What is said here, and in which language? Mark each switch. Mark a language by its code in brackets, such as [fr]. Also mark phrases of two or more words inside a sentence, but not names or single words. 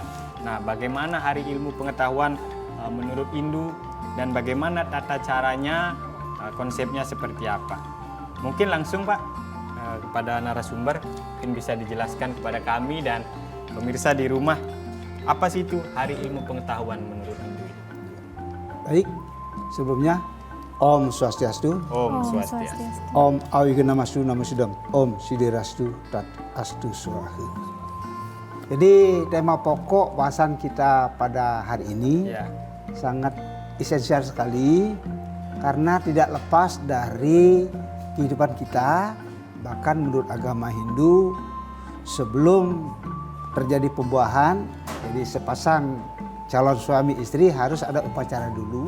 [id] Nah, bagaimana Hari Ilmu Pengetahuan menurut Hindu dan bagaimana tata caranya, konsepnya seperti apa? Mungkin langsung, Pak, kepada narasumber, mungkin bisa dijelaskan kepada kami dan pemirsa di rumah, apa sih itu Hari Ilmu Pengetahuan menurut Hindu? Baik, sebelumnya [sa] Om Swastiastu. Om Swastiastu. Om Awigana-mastu Namasudam. Om Sidirastu Tat Astu Swahi. [id] Jadi tema pokok bahasan kita pada hari ini sangat esensial sekali karena tidak lepas dari kehidupan kita. Bahkan menurut agama Hindu, sebelum terjadi pembuahan, jadi sepasang calon suami istri harus ada upacara dulu.